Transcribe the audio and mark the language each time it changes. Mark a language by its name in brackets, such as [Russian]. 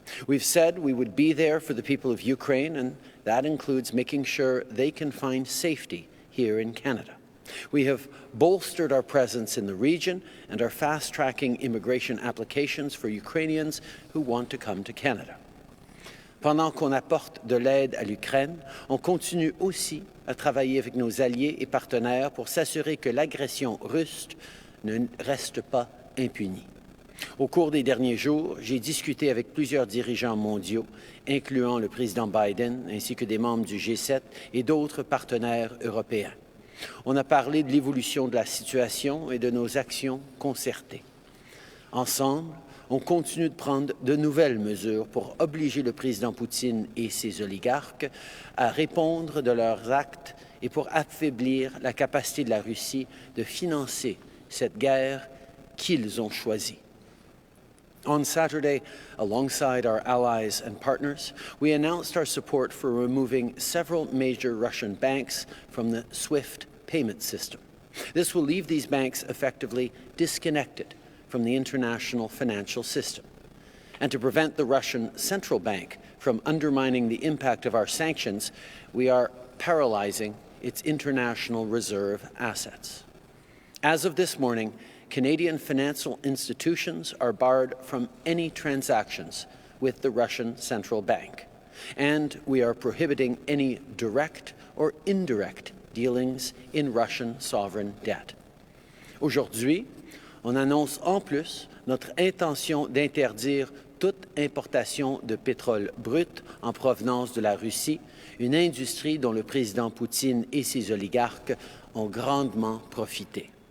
[English] We've said we would be there for the people of Ukraine, and that includes making sure they can find safety here in Canada. We have bolstered our presence in the region and are fast-tracking immigration applications for Ukrainians who want to come to Canada. [French] Pendant qu'on apporte de l'aide à l'Ukraine, on continue aussi à travailler avec nos alliés et partenaires pour s'assurer que l'agression russe ne reste pas impunie. Au cours des derniers jours, j'ai discuté avec plusieurs dirigeants mondiaux, incluant le président Biden ainsi que des membres du G7 et d'autres partenaires européens. On a parlé de l'évolution de la situation et de nos actions concertées. Ensemble, on continue de prendre de nouvelles mesures pour obliger le président Poutine et ses oligarques à répondre de leurs actes et pour affaiblir la capacité de la Russie de financer cette guerre qu'ils ont choisie. [English] On Saturday, alongside our allies and partners, we announced our support for removing several major Russian banks from the SWIFT payment system. This will leave these banks effectively disconnected from the international financial system. And to prevent the Russian central bank from undermining the impact of our sanctions, we are paralyzing its international reserve assets. As of this morning, Canadian financial institutions are barred from any transactions with the Russian Central Bank, and we are prohibiting any direct or indirect dealings in Russian sovereign debt. [French] Aujourd'hui, on annonce en plus notre intention d'interdire toute importation de pétrole brut en provenance de la Russie, une industrie dont le président Poutine et ses oligarques ont grandement profité.